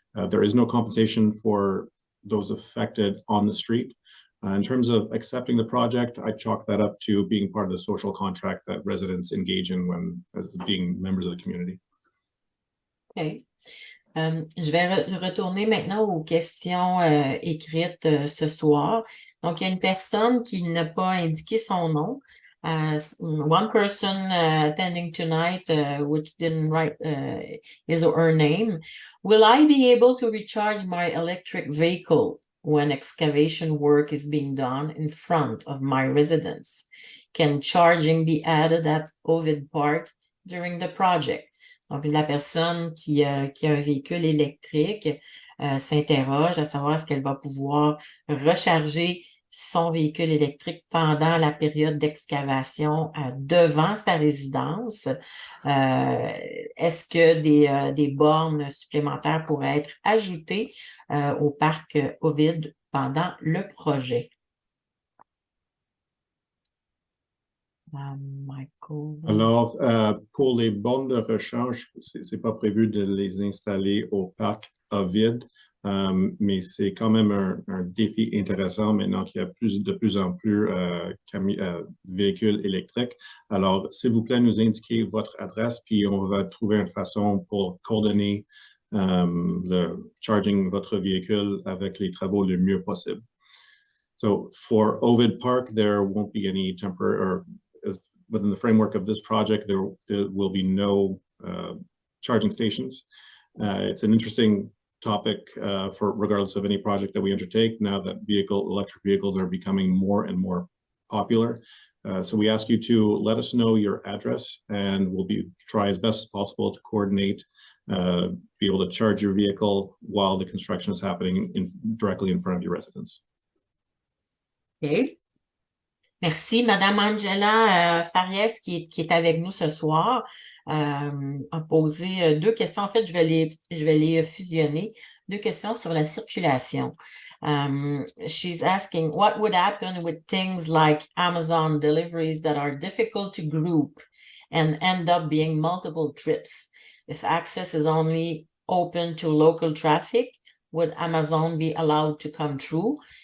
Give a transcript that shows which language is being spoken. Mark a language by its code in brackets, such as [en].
[en] There is no compensation for those affected on the street. In terms of accepting the project, I chalk that up to being part of the social contract that residents engage in when as being members of the community. OK. [fr] Je vais retourner maintenant aux questions écrites ce soir. Donc, il y a une personne qui n'a pas indiqué son nom. [en] One person attending tonight, which didn't write his or her name. Will I be able to recharge my electric vehicle when excavation work is being done in front of my residence? Can charging be added at Ovid Park during the project? [fr] Donc, la personne qui a un véhicule électrique s'interroge à savoir est-ce qu'elle va pouvoir recharger son véhicule électrique pendant la période d'excavation devant sa résidence. Est-ce que des bornes supplémentaires pourraient être ajoutées au parc Ovid pendant le projet? Michael. Alors, pour les bornes de recharge, c'est pas prévu de les installer au parc Ovid. Mais c'est quand même un défi intéressant maintenant qu'il y a de plus en plus véhicules électriques. Alors, s'il vous plaît, nous indiquez votre adresse, puis on va trouver une façon pour coordonner le charging votre véhicule avec les travaux le mieux possible. [en] So for Ovid Park, there won't be any temporary, or within the framework of this project, there will be no charging stations. It's an interesting topic for regardless of any project that we undertake now that electric vehicles are becoming more and more popular. So we ask you to let us know your address and we'll try as best as possible to coordinate, be able to charge your vehicle while the construction is happening directly in front of your residence. [fr] OK. Merci. Madame Angela Farias, qui est avec nous ce soir, a posé 2 questions. En fait, je vais les fusionner. 2 questions sur la circulation. [en] She's asking, what would happen with things like Amazon deliveries that are difficult to group and end up being multiple trips? If access is only open to local traffic, would Amazon be allowed to come through?